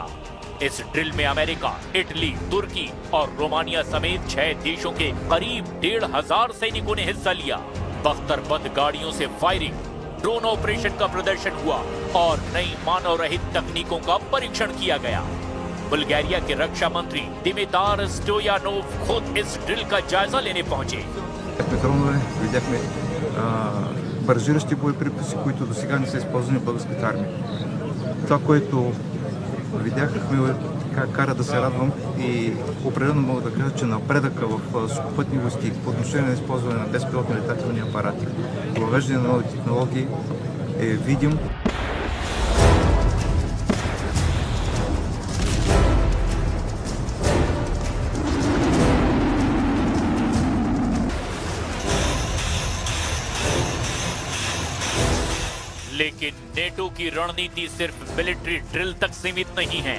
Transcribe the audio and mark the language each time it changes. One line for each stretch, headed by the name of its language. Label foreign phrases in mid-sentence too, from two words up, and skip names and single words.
Hindi: इस ड्रिल में अमेरिका, इटली, तुर्की और रोमानिया समेत 6 देशों के करीब 1,500 सैनिकों ने हिस्सा लिया। बख्तरबंद गाड़ियों से फायरिंग,
English: drone operation
Hindi: का प्रदर्शन हुआ और नई मानव रहित तकनीकों का परीक्षण किया गया। बुल्गारिया के रक्षा मंत्री दिमितार स्टोयानोव खुद इस ड्रिल का जायजा लेने पहुंचे।
Bulgarian: Видяхме бързиращи боеприпаси, които до сега не са използвани в българската армия. Това, което видяхме, кара да се радвам и определено мога да кажа, че напредъка в сухопътни войски по отношение на използване на безпилотни летателни апарати, въвеждане на нови технологии е видим.
Hindi: लेकिन नेटो की रणनीति सिर्फ
English: military drill
Hindi: तक सीमित नहीं है।